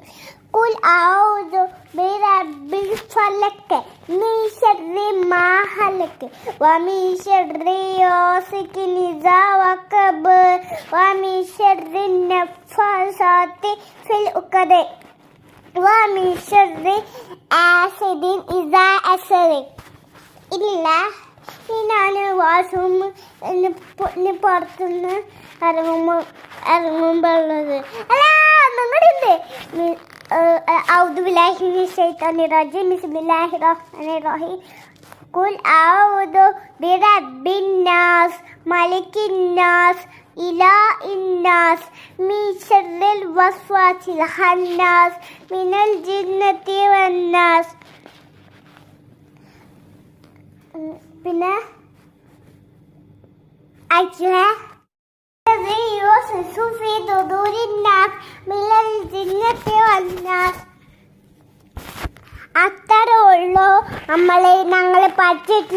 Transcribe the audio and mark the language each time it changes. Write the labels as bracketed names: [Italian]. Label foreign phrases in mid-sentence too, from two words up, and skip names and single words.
[Arabic] قل أعوذ برب الفلق من شر ما خلق ومن شر غاسق إذا وقب ومن شر النفاثات في العقد ومن شر حاسد إذا حسد. [Malayalam] ഇല്ല, ഞാൻ വാഷ്റൂമിന് പുറത്തുനിന്ന് ഇറങ്ങുമ്പോഴുള്ളത് അല്ല നിങ്ങളുണ്ട്. [Arabic] أعوذ بالله من الشيطان الرجيم. بسم الله الرحمن الرحيم. قل أعوذ برب الناس ملك الناس إله الناس من شر الوسواس الخناس من الجنة والناس. [Malayalam] പിന്നെ അത്രേ ഉള്ളൂ ഞങ്ങൾ പഠിച്ചിട്ടുള്ളത്.